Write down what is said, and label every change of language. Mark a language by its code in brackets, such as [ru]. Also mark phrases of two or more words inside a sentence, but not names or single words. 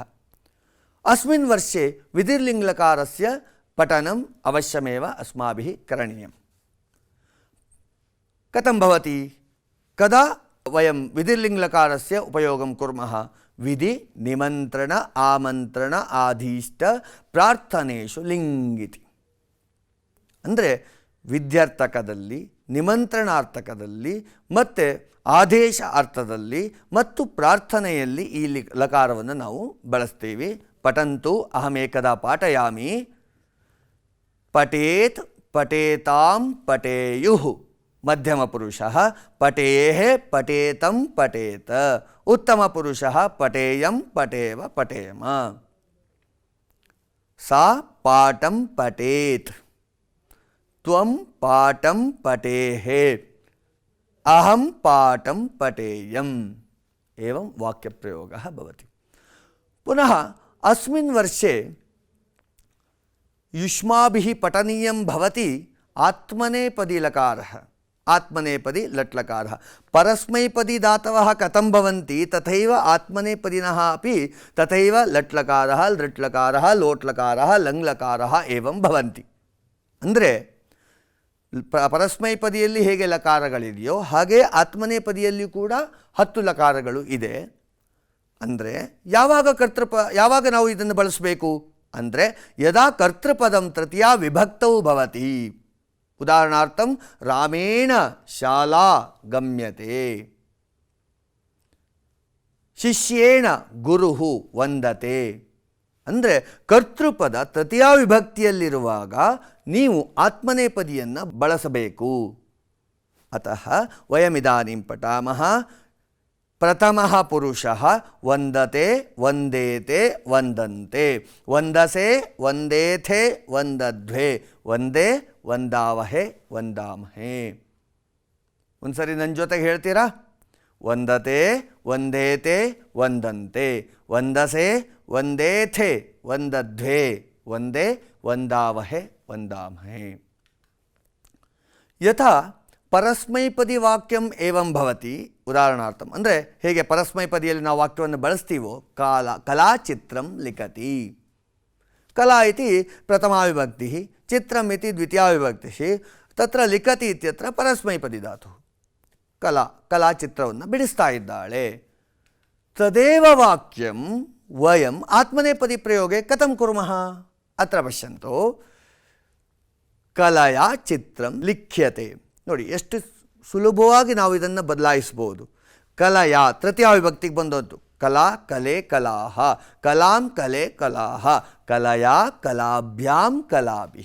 [sa] अस्मिन् वर्षे विधिर्लिङ्ग्लकारस्य पठनम् अवश्यमेव अस्माभिः करणीयम्. कथं भवति? कदा वयं विधिर्लिङ्लकारस्य उपयोगं कुर्मः? विधि निमन्त्रण आमन्त्रण आधीष्ट ಪ್ರಾರ್ಥನೇಶು ಲಿಂಗಿತಿ. [kn] ಅಂದರೆ ವಿದ್ಯಾರ್ಥಕದಲ್ಲಿ, ನಿಮಂತ್ರಣಾರ್ಥಕದಲ್ಲಿ ಮತ್ತು ಆದೇಶ ಅರ್ಥದಲ್ಲಿ ಮತ್ತು ಪ್ರಾರ್ಥನೆಯಲ್ಲಿ ಈ ಲಕಾರವನ್ನು ನಾವು ಬಳಸ್ತೀವಿ. [sa] ಪಠಂತು ಅಹಮೇಕದಾ ಪಾಠಯಾಮಿ, ಪಠೇತ್ ಪಠೇತಾಂ ಪಠೇಯುಃ, ಮಧ್ಯಮ ಪುರುಷಃ ಪಠೇಃ ಪಠೇತಂ ಪಠೇತ, ಉತ್ತಮ ಪುರುಷಃ ಪಠೇಯಂ ಪಠೇವ ಪಠೇಮ. ಸಾ ಪಾಠಂ ಪಠೇತ್, ತ್ವಂ ಪಾಠಂ ಪಠೇಃ, ಅಹಂ ಪಾಠಂ ಪಠೇಯಂ. एवं वाक्यप्रयोगः भवति. पुनः अस्मिन् वर्षे युष्माभिः पठनीयं भवति आत्मनेपदी लकारः, आत्मनेपदी लट्लकारः. परस्मैपदी धातवः कथं भवन्ति तथैव आत्मनेपदिनः अपि तथैव लट्लकारः, लृट्लकारः, लोट्लकारः, लङ्लकारः एवं भवन्ति. [kn] ಅಂದರೆ ಪರಸ್ಮೈಪದಿಯಲ್ಲಿ ಹೇಗೆ ಲಕಾರಗಳಿದೆಯೋ ಹಾಗೆ ಆತ್ಮನೇಪದಿಯಲ್ಲಿ ಕೂಡ 10 ಲಕಾರಗಳು ಇದೆ. ಅಂದರೆ ಯಾವಾಗ ನಾವು ಇದನ್ನು ಬಳಸಬೇಕು ಅಂದರೆ [sa] ಯದಾ ಕರ್ತೃಪದಂ ತೃತೀಯಾ ವಿಭಕ್ತೌ ಭವತಿ. ಉದಾಹರಣಾರ್ಥಂ ರಾಮೇಣ ಶಾಲಾ ಗಮ್ಯತೆ, ಶಿಷ್ಯೇಣ ಗುರುಃ ವಂದತೆ. [kn] ಅಂದರೆ ಕರ್ತೃಪದ ತೃತೀಯಾ ವಿಭಕ್ತಿಯಲ್ಲಿರುವಾಗ ನೀವು ಆತ್ಮನೇಪದಿಯನ್ನು ಬಳಸಬೇಕು. [sa] ಅತಃ ವಯಮಿದಾನಿಂ ಪಠಾಮಃ. ಪ್ರಥಮಃ ಪುರುಷಃ ವಂದತೆ ವಂದೇತೆ ವಂದಂತೆ, ವಂದಸೆ ವಂದೇಥೆ ವಂದಧ್ವೆ, ವಂದೇ ವಂದಾವಹೆ ವಂದಾಮಹೆ. [kn] ಒಂದ್ಸರಿ ನನ್ನ ಜೊತೆಗೆ ಹೇಳ್ತೀರಾ? [sa] ವಂದತೆ ವಂದೇತೆ ವಂದಂತೆ, ವಂದಸೆ ವಂದೇಥೆ ವಂದಧ್ವೆ, ವಂದೇ ವಂದಾವಹೆ ವಂದಾಮಹೆ. ಯಥಾ ಪರಸ್ಮೈಪದಿ ವಾಕ್ಯಂ ಏವಂ ಭವತಿ. [kn] ಉದಾಹರಣಾರ್ಥಂ ಅಂದರೆ ಹೇಗೆ ಪರಸ್ಮೈಪದಿಯಲ್ಲಿ ನಾವು ವಾಕ್ಯವನ್ನು ಬಳಸ್ತೀವೋ, [sa] ಕಲಾಚಿತ್ರಂ ಲಿಖತಿ. ಕಲಾ ಇತಿ ಪ್ರಥಮಾ ವಿಭಕ್ತಿ, ಚಿತ್ರಂ ಇತಿ ದ್ವಿತೀಯಾ ವಿಭಕ್ತಿ, ತತ್ರ ಲಿಖತಿ ಇತ್ಯತ್ರ ಪರಸ್ಮೈಪದಿ ಧಾತು. [kn] ಕಲಾಚಿತ್ರವನ್ನು ಬಿಡಿಸ್ತಾ ಇದ್ದಾಳೆ. [sa] ತದೇವ ವಾಕ್ಯಂ ವಯಂ ಆತ್ಮನೇಪದಿ ಪ್ರಯೋಗೆ ಕಥಂ ಕುರ್ಮಃ? ಅತ್ರ ಪಶ್ಯಂತು. ಕಲಯಾ ಚಿತ್ರಂ ಲಿಖ್ಯತೆ. [kn] ನೋಡಿ ಎಷ್ಟು ಸುಲಭವಾಗಿ ನಾವು ಇದನ್ನು ಬದಲಾಯಿಸ್ಬೋದು. ಕಲಯಾ ತೃತೀಯ ವಿಭಕ್ತಿಗೆ ಬಂದದ್ದು. [sa] ಕಲಾ ಕಲೆ ಕಲಾಹ, ಕಲಾಂ ಕಲೆ ಕಲಾಹ, ಕಲಯಾ ಕಲಾಭ್ಯಾಂ ಕಲಾಭಿಃ.